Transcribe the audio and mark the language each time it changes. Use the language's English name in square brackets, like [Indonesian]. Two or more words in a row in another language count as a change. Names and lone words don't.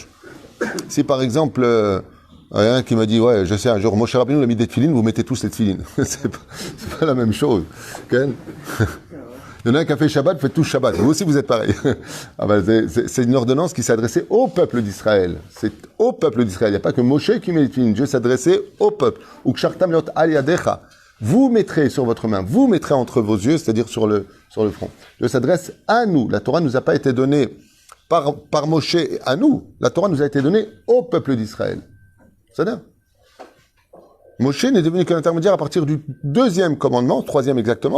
[French] Si par exemple, il y a un qui m'a dit, ouais, je sais, un jour, Moshe Rabbeinu a mis des tefilines, vous mettez tous les tefilines. c'est pas la même chose. Okay. Il y en a un qui a fait Shabbat, vous faites tous Shabbat. Vous aussi, vous êtes pareil. Ah ben, c'est une ordonnance qui s'adressait au peuple d'Israël. C'est au peuple d'Israël. Il n'y a pas que Moshe qui met les tefilines. Dieu s'adressait au peuple. [Hebrew] וקשרתם לאות על ידך. [French] Vous mettrez sur votre main, vous mettrez entre vos yeux, c'est-à-dire sur le front. Dieu s'adresse à nous. La Torah nous a pas été donnée par Moshe à nous. La Torah nous a été donnée au peuple d'Israël. C'est-à-dire, Moshe n'est devenu qu'un intermédiaire à partir du deuxième commandement, troisième exactement.